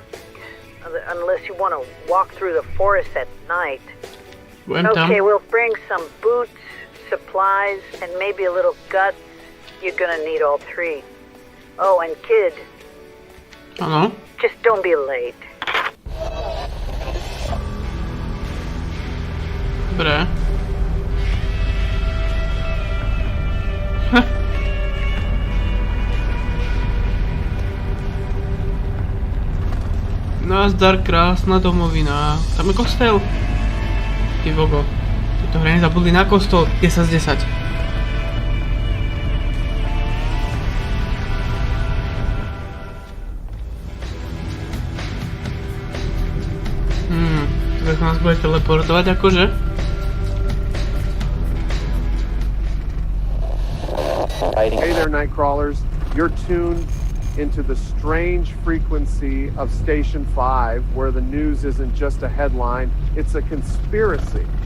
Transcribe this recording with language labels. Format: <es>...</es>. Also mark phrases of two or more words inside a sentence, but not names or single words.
<en>Unless you want to walk through the forest at night. Okay, we'll bring some boots, supplies, and maybe a little guts. You're gonna need all three. Oh, and kid.</en> <sk>Áno.</sk> <en>Just don't be late.</en> <sk>Dobre. Nazdar, krásna domovina. Tam je kostel. Ty vogo. Tieto hry nezabudli na kostol. 10 z 10. Tak nás bude teleportovať akože?</sk> <en>Hey there, night crawlers. You're tuned into the strange frequency of Station 5, where the news isn't just a headline, it's a conspiracy.</en>